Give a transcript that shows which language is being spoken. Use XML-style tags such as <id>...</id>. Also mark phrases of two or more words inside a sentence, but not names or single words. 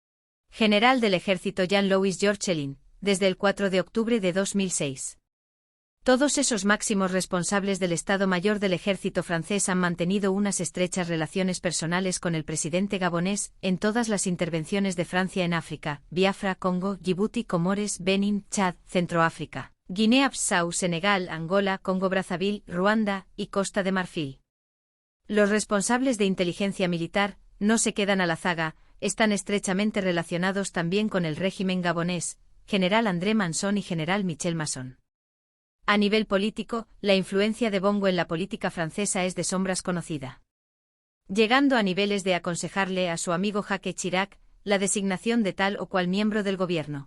<es>General del Ejército Jean-Louis Georgelin, desde el 4 de octubre de 2006. Todos esos máximos responsables del Estado Mayor del Ejército francés han mantenido unas estrechas relaciones personales con el presidente gabonés en todas las intervenciones de Francia en África: Biafra, Congo, Djibouti, Comores, Benín, Chad, Centroáfrica, Guinea-Bissau, Senegal, Angola, Congo-Brazzaville, Ruanda y Costa de Marfil. Los responsables de inteligencia militar no se quedan a la zaga, están estrechamente relacionados también con el régimen gabonés, general André Manson y general Michel Masson. A nivel político, la influencia de Bongo en la política francesa es de sombras conocida, llegando a niveles de aconsejarle a su amigo Jacques Chirac la designación de tal o cual miembro del gobierno.</es>